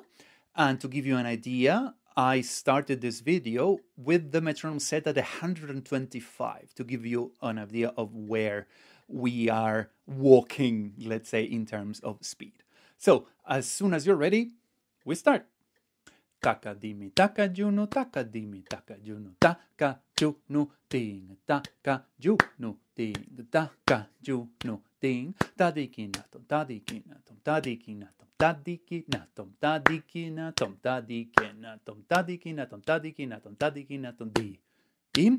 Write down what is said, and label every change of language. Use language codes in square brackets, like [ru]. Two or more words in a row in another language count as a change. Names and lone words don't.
[en] And to give you an idea, I started this video with the metronome set at 125 to give you an idea of where we are walking, let's say, in terms of speed. So, as soon as you're ready, we start. Taka dimi taka juno taka dimi taka juno taka juno ding taka juno ding taka juno ding Thadhikinathom Thadhikinathom Thadhikinathom Thadhikinathom Thadhikinathom Thadhikinathom Thadhikinathom Thadhikinathom Thadhikinathom Di im